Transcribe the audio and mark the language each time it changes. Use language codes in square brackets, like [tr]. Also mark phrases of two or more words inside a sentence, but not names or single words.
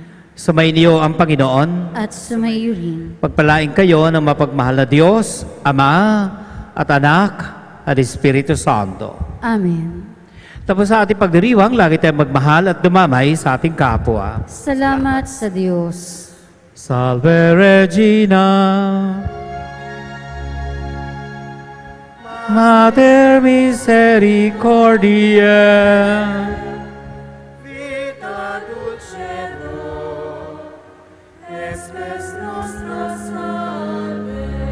[tl] Sumainyo ang Panginoon. At sumayo rin. Pagpalain kayo ng mapagmahal na Diyos, Ama at Anak at Espiritu Santo. Amen. Tapos sa ating pagdiriwang, lagi tayong magmahal at dumamay sa ating kapwa. Salamat sa Diyos. [la] Salve Regina, Mater Misericordiae, Vita dulcedo, espes nostra salve.